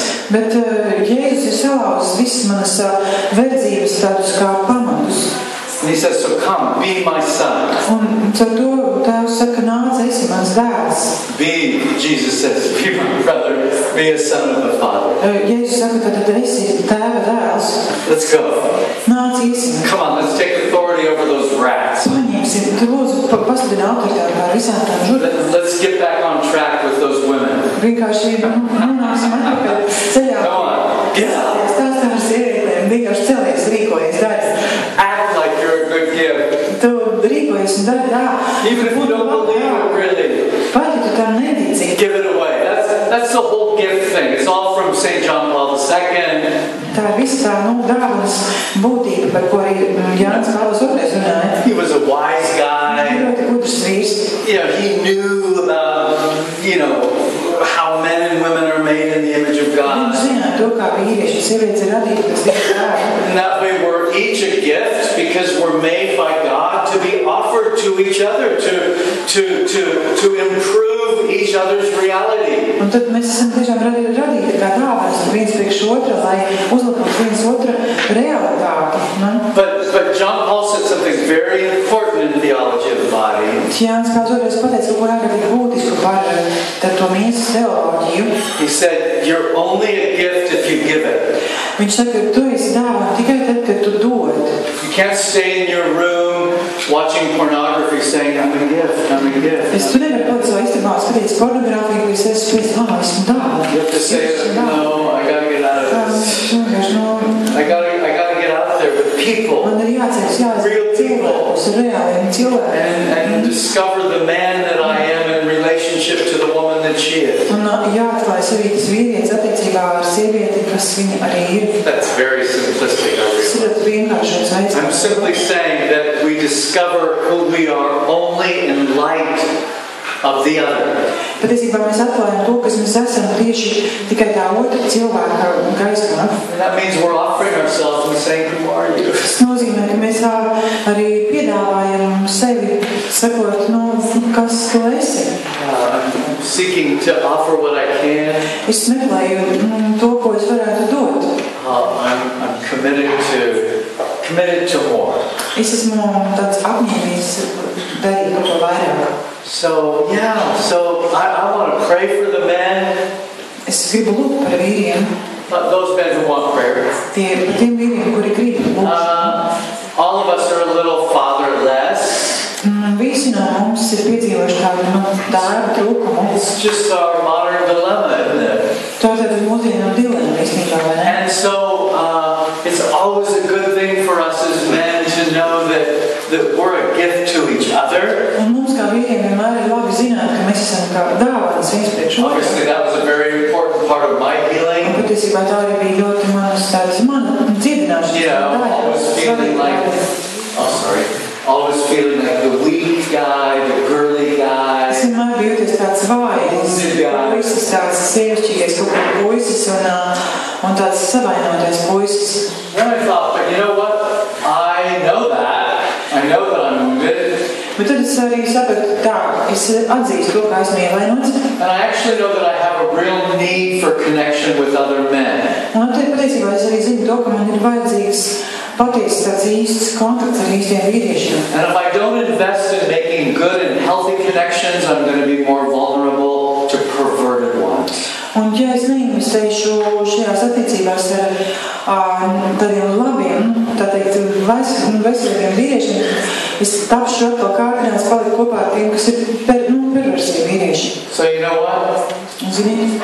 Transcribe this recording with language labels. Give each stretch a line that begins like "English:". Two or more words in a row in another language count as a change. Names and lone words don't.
Latvian: Bet Jēzus ir salauzis visas manas verdzības tādus kā pamatus.
English: And he says, so come, be my son.
Latvian: Un caur to Tēvs saka, nāc, esi mans dēls.
English: Jesus says, be my brother, be a son of the Father.
Latvian: Jēzus saka, tad esi tēva dēls.
English: Let's go.
Latvian: Nāc, iesim.
English: Come on, let's take authority over those rats.
Latvian: Paņemsim, tu lūdzu, pasludini autoritāti pār visām tām žurām.
English: Let's get back on track with those women.
Latvian: Vienkārši nonāksim atpakaļ ceļā.
English: Come on, get up.
Latvian: Stāstā ar sievietēm, vienkārši celies, rīkojies, dari.
English: Act like you're a good gift.
Latvian: Tu rīkojies un dari tā.
English: Even if you don't believe it, really.
Latvian: Pat, ja tu tam netici.
English: Give it away. That's the whole gift thing. It's all from St. John Paul II.
Latvian: Tā ir visa tā, dāvanas būtība, par ko arī Jānis Pāvils II runāja.
English: He was a wise guy.
Latvian: Ļoti gudrs vīrs.
English: He knew about, how men and women are made in the image of God.
Latvian: Viņš zināja, to, kā vīrieši un sievietes ir radīti pēc Dieva tēla.
English: In that way, we're each a gift because we're made by God to be offered to each other, to improve each other's reality.
Latvian: Un tad mēs esam tiešām radīti kā dāvanas viens priekš otra, lai uzlabotu viens otra realitāti.
English: But John Paul said something very important in theology of the body.
Latvian: Jānis kā toreiz pateica, ko ārkārtīgi būtisku par to miesas teoloģiju.
English: He said, you're only a gift if you give it.
Latvian: Viņš saka, ka tu esi dāvana tikai tad, kad tu dod.
English: You can't stay in your room watching pornography saying, I'm a gift, I'm a gift.
Latvian: Tu nevari palikt savā istabā skatīties pornogrāfiju, ko es esmu esmu dāvana.
English: You have to say, no, I gotta get out of this. I gotta get out there with people.
Latvian: Man ir jāceļas,
English: real people.
Latvian: Reāliem cilvēkiem.
English: And discover the man that I am in relationship to the woman that she is.
Latvian: Un jāatklāj sevi tas vīrietis attiecībā ar sievieti, kas viņa arī ir.
English: That's very simplistic, I realize. I'm simply saying that we discover who we are only in light of the other.
Latvian: Patiesībā mēs atklājam to, kas mēs esam tieši tikai tā otra cilvēka gaismā.
English: That means we're offering ourselves and saying, who are you?
Latvian: Tas nozīmē, ka mēs arī piedāvājam sevi, sakot, kas tu esi.
English: I'm seeking to offer what I can.
Latvian: Es meklēju to, ko es varētu dot.
English: I'm committed to more.
Latvian: Es esmu tāds apņēmīgs darīt kaut ko vairāk.
English: So I want to pray for the men.
Latvian: Es gribu lūgt par vīriem.
English: Those men who want prayer.
Latvian: Tiem vīriem, kuri grib lūgt.
English: All of us are a little fatherless.
Latvian: Visi no mums ir piedzīvojuši tādu tēva trūkumu.
English: It's just our modern dilemma, isn't it?
Latvian: Tā ir tāda mūsdienu dilemma, īstenībā, vai ne?
English: And so it's always a good thing for us as men to know that we're a gift to each other.
Latvian: Un mums kā vīriem vienmēr ir labi zināt, ka mēs esam kā dāvanas viens priekš otru.
English: Obviously, that was a very important part of my healing.
Latvian: Un patiesībā tā arī bija ļoti mana dziedināšana.
English: Always feeling like the weak guy, the girly guy.
Latvian: Es vienmēr biju jūties tāds vājs, puisis, tāds sievišķīgais kaut kā puisis un tāds savainotais puisis.
English: Then I thought, but you know what? I know that I'm wounded.
Latvian: Bet tad es arī sapratu tā, es atzīstu to, ka esmu ievainots.
English: And I actually know that I have a real need for connection with other men.
Latvian: Un tad patiesībā es arī zinu to, ka man ir vajadzīgs patiesi tāds īsts kontakts ar īstiem vīriešiem.
English: And if I don't invest in making good and healthy connections, I'm going to be more vulnerable to perverted ones.
Latvian: Un ja es neinvestēšu šajās attiecībās ar tādiem labiem, tā teikt, veselīgiem vīriešiem, es tapšu atkal kārdinās palikt kopā ar tiem, kas ir perversiji vīrieši.
English: So you know what?
Latvian: Zini?